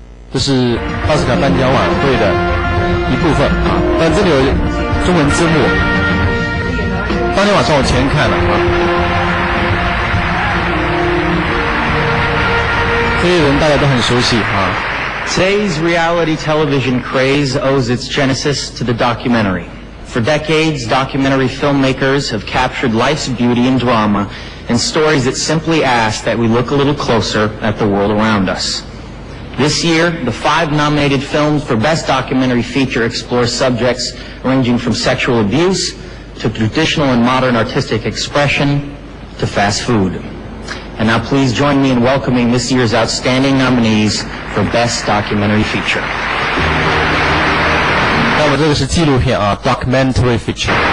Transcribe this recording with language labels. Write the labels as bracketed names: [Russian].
[Chinese] 这是奥斯卡颁奖晚会的一部分啊，但这里有中文字幕。当天晚上我全看了啊，这些人大家都很熟悉啊。 [English] Today's reality television craze owes its genesis to the documentary. For decades, documentary filmmakers have captured life's beauty and drama in stories that simply ask that we look a little closer at the world around us. This year, the 5 nominated films for Best Documentary Feature explore subjects ranging from sexual abuse to traditional and modern artistic expression to fast food. And now please join me in welcoming this year's outstanding nominees for Best Documentary Feature. [Chinese] 那么这个是纪录片啊 ， [English] documentary feature。